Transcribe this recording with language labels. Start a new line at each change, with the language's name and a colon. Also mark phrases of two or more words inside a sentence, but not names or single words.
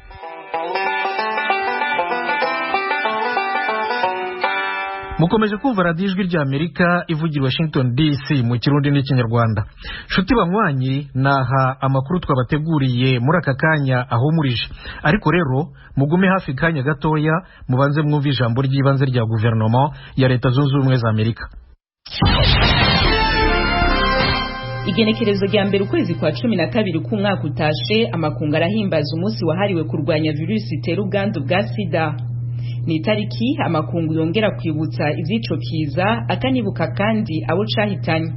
Kinyarwanda: Mukomeje kumva radiyo ijwi rya Amerika ivugira Washington DC mu Kirundi n'Ikinyarwanda.
Rundi: Nshuti banywanyi, naha amakuru twabateguriye muri aka kanya ahumurije, ariko rero mugume hafi kanya gatoya mubanze mwumva ijambo ry'ibanze rya guverinoma ya Leta Zunze Ubumwe za Amerika. Igenekerezo rya mbere ukwezi kwa 12 k'umwaka utashe, amakungu arahimbaza umunsi wahariwe kurwanya virusi itera ubwandu bwa sida. Ni itariki amakungu yongera kwibutsa ivyico kiza, akanibuka kandi abo cahitanye.